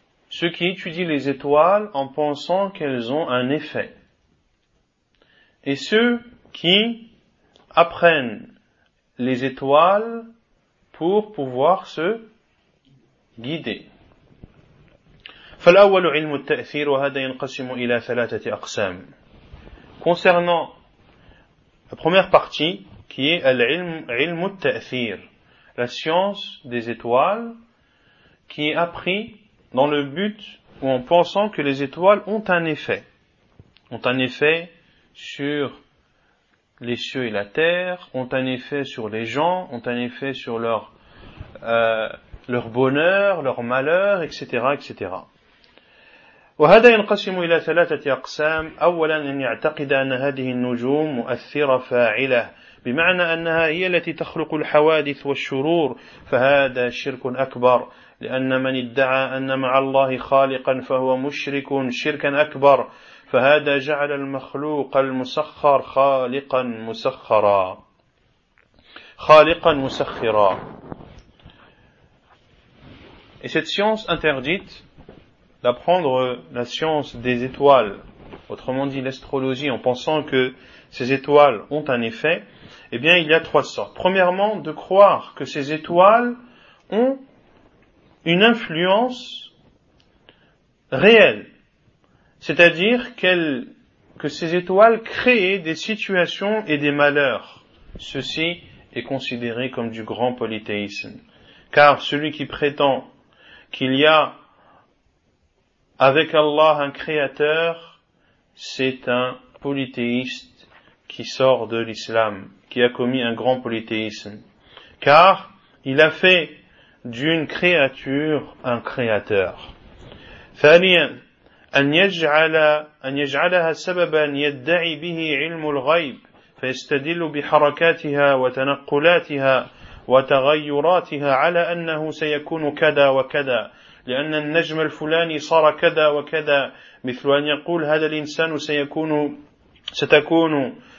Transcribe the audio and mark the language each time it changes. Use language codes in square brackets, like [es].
[fr] Ceux qui étudient les étoiles en pensant qu'elles ont un effet. Et ceux qui apprennent les étoiles pour pouvoir se guider. [ar] فالأول علم التأثير وهذا ينقسم إلى ثلاثة أقسام. [fr] Concernant la première partie qui est العلم التأثير, la science des étoiles qui est appris dans le but ou en pensant que les étoiles ont un effet sur les cieux et la terre, ont un effet sur les gens, ont un effet sur leur bonheur, leur malheur, etc., etc. [ar] وهذا ينقسم إلى ثلاثة أقسام. أولا أن يعتقد أن هذه النجوم مؤثرة فاعلة بمعنى أنها هي التي تخلق الحوادث والشرور فهذا شرك أكبر لأن من ادعى أن مع الله خالقا فهو مشرك شركا أكبر فهذا جعل المخلوق المسخر خالقا مسخرا خالقا مسخرا. [fr] Et cette science interdite d'apprendre la science des étoiles, autrement dit l'astrologie, en pensant que ces étoiles ont un effet, eh bien il y a trois sortes. Premièrement, de croire que ces étoiles ont une influence réelle, c'est-à-dire que ces étoiles créent des situations et des malheurs. Ceci est considéré comme du grand polythéisme. Car celui qui prétend qu'il y a avec Allah un créateur, c'est un polythéiste qui sort de l'islam, qui a commis un grand polythéisme. Car il a fait d'une créature un créateur. [ar] ثانيا أن يجعلها سببا يدعي به علم الغيب فيستدل بحركاتها وتنقلاتها وتغيراتها على أنه سيكون كذا وكذا لأن النجم الفلاني صار كذا وكذا مثل أن يقول هذا الإنسان ستكون